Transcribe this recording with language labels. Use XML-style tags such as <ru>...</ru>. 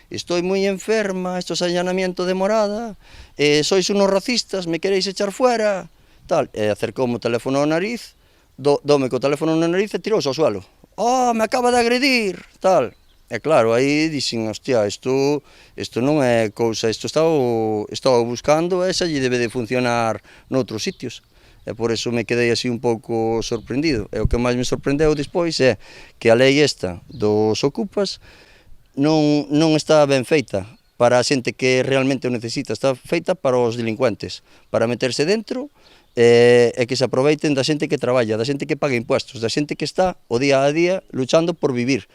<es>Estoy moi enferma, esto es allanamiento de morada, sois unos racistas, me queréis echar fuera, tal.</es> <gl>Acercoume o teléfono ao nariz, dome co teléfono na nariz e tirouse ao suelo.</gl> <es>Oh, me acaba de agredir, tal.</es> <gl>E claro, aí dixen, hostia, isto non é cousa, isto estaba buscando e xa lle debe de funcionar noutros sitios. E por eso me quedei así un pouco sorprendido. E o que máis me sorprendeu despois é que a lei esta dos ocupas non está ben feita para a xente que realmente o necesita, está feita para os delincuentes, para meterse dentro e que se aproveiten da xente que traballa, da xente que paga impuestos, da xente que está o día a día luchando por vivir.</gl>